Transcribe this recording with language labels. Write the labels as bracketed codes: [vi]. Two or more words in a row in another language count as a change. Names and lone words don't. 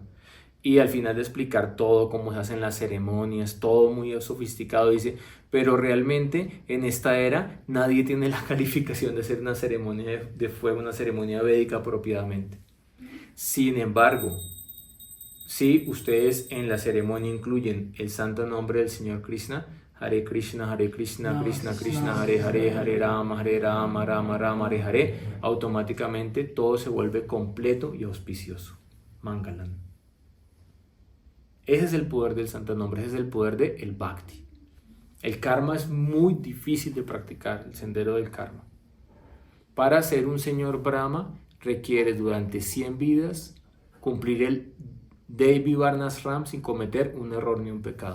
[es] Y al final de explicar todo, cómo se hacen las ceremonias, todo muy sofisticado, dice, pero realmente en esta era nadie tiene la calificación de hacer una ceremonia de fuego, una ceremonia védica apropiadamente. Sin embargo, si ustedes en la ceremonia incluyen el santo nombre del Señor Krishna, [sa] Hare Krishna, Krishna Krishna, Hare Rama, Rama Rama, Hare, [es] automáticamente todo se vuelve completo y auspicioso. Mangalam. Ese es el poder del santo nombre, ese es el poder del Bhakti. El karma es muy difícil de practicar, el sendero del karma. Para ser un señor Brahma requieres durante 100 vidas cumplir el Devi Varnashram sin cometer un error ni un pecado.